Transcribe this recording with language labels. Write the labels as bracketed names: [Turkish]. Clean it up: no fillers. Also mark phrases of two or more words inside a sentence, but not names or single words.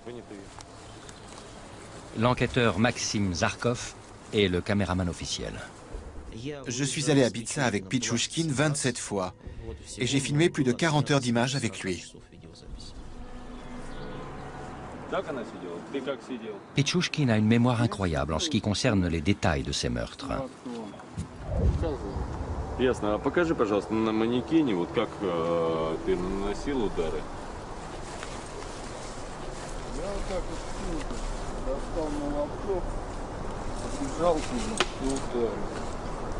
[French] L'enquêteur Maxime Zarkov est le caméraman officiel. Je suis allé à Bitsa avec Pichouchkin 27 fois, et j'ai filmé plus de 40 heures d'images avec lui. Pichouchkin a une mémoire incroyable en ce qui concerne les détails de ses meurtres. [Russian] Ясно. А покажи, пожалуйста, на манекене, вот как ты наносил удары. Я вот так вот достал молоток, побежал и ударил.